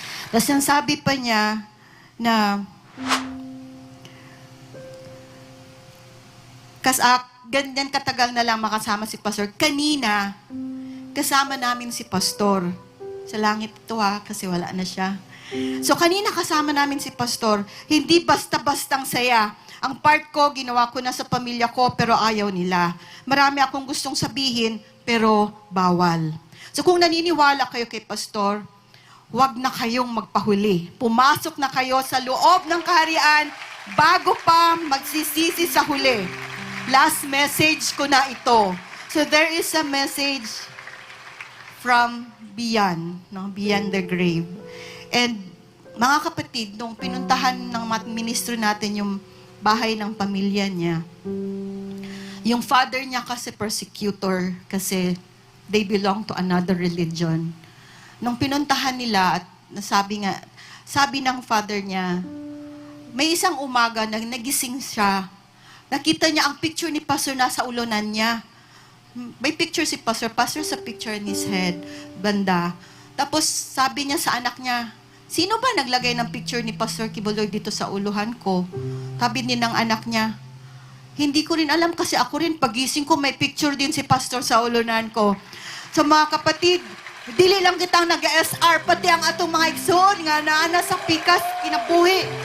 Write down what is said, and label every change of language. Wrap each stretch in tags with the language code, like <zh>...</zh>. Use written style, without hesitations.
<tl>Tapos ang sabi pa niya na ganyan katagal na lang makasama si pastor. Kanina, kasama namin si pastor. Sa langit ito kasi wala na siya. So kanina kasama namin si pastor, hindi basta-bastang saya. Ang part ko, ginawa ko na sa pamilya ko, pero ayaw nila. Marami akong gustong sabihin, pero bawal. So kung naniniwala kayo kay pastor, huwag na kayong magpahuli. Pumasok na kayo sa loob ng kaharian bago pa magsisisi sa huli. Last message ko na ito.</tl> <en>So there is a message from beyond, no? Beyond the grave.</en> <tl>And mga kapatid, nung pinuntahan ng ministro natin yung bahay ng pamilya niya, yung father niya kasi persecutor, kasi</tl> <en>they belong to another religion.</en> <tl>Nung pinuntahan nila at sabi ng father niya, may isang umaga na nagising siya, nakita niya ang picture ni pastor nasa ulunan niya. May picture si pastor sa picture</tl> <en>in his head,</en> <tl>banda. Tapos sabi niya sa anak niya, sino ba naglagay ng picture ni Pastor Kibuloy dito sa uluhan ko? Sabi din ng anak niya, hindi ko rin alam kasi ako rin pagising ko may picture din si pastor sa ulunan ko.</tl> <ceb>So mga kapatid, dili lang kitang nag-SR, pati ang atong mga igsoon nga naana sa pikas, kinabuhi.</ceb>